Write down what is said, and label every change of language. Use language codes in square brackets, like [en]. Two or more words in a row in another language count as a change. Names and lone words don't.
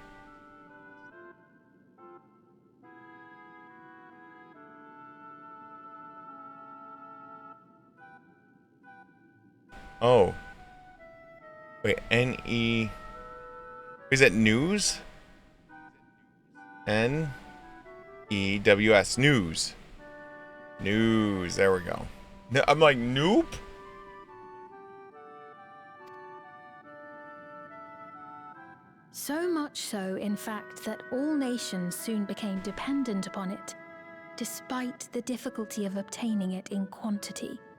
[en] Oh. Wait, N-E... Is that news? N-E-W-S. News. News. There we go. No, I'm like, nope. So much so, in fact, that all nations soon became dependent upon it, despite the difficulty of obtaining it in quantity.